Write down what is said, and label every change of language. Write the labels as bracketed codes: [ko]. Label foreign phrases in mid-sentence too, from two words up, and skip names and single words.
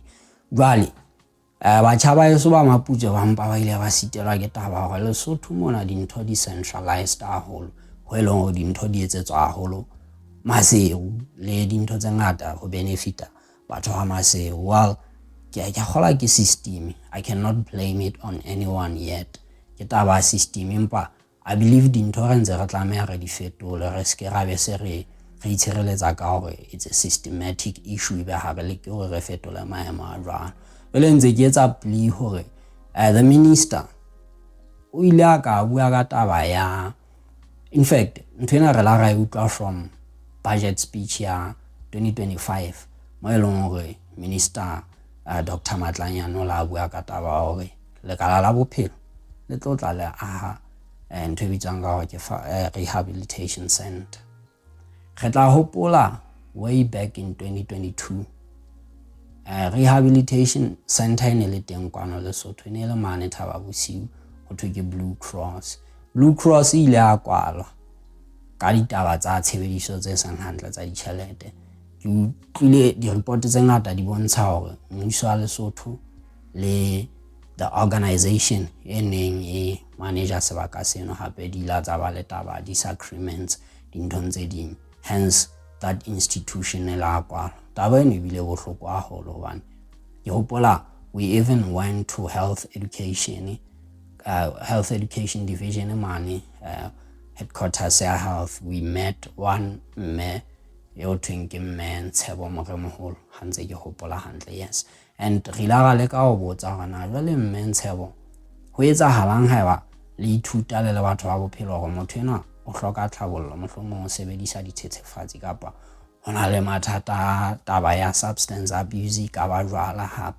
[st] Jwale batjha ba eso ba Maputse ba mpa ba ile ba sitelwa ke taba hore Lesotho mona dintho decentralized haholo ho e leng hore dintho di etsetswa haholo Maseu le dintho tse ngata ho benefita batho ba Maseu. [en] Well, [st] ke kgola ke [en] system, I cannot blame it on anyone yet. [st] Ke taba system empa [en] I believe [st] dintho re ntse re tlameha re di fetole, re ske ra be se re itshireletsa ka hore [en] it's a systematic issue [st] be ha re le ke hore re fetole maemo a jwang. Bele ntse ke etsa plea hore [en] the minister [st] o ile a ka bua ka taba ya, [en] in fact [st] nthwena re la ra utlwa [en] from budget speech [st] ya 2025 mo e leng hore minister Dr. Matlanyane o la bua ka taba hore lekala la bophelo le tlo tla le aha ntho e bitswang ka hore ke [en] rehabilitation center. [st] Re tla hopola [en] way back in 2022 rehabilitation center [st] ne le teng kwano Lesotho, ne le mane Thaba Bosiu ho thwe ke Blue Cross. Blue Cross ile a kwalwa ka ditaba tsa tshebediso tse seng hantle tsa ditjhelete. Ke utlwile di-report tse ngata di bontsha hore mmuso wa Lesotho le [en] the organization [st] e neng e manager sebaka seno hape di la tsa ba le taba disagreements dinthong tse ding, [en] hence that institution [st] e la kwalwa. Taba eno ebile bohloko haholo hobane ke hopola [en] we even went to health education division [st] mane headquarters ya health. [en] We met one [st] mme yo thweng ke mme Ntshebo Moremoholo ha ntse ke hopola hantle, yes, and re la ga le ka ho botsa hore na jwale mme Ntshebo ho etsahalang haeba le ithuta le batho ba bophelo hore motho enwa o hloka tlhabollo, mohlomong o sebedisa dithethefatsi kapa hona le mathata taba ya [en] substance abuse [st] ka ba jwala hape.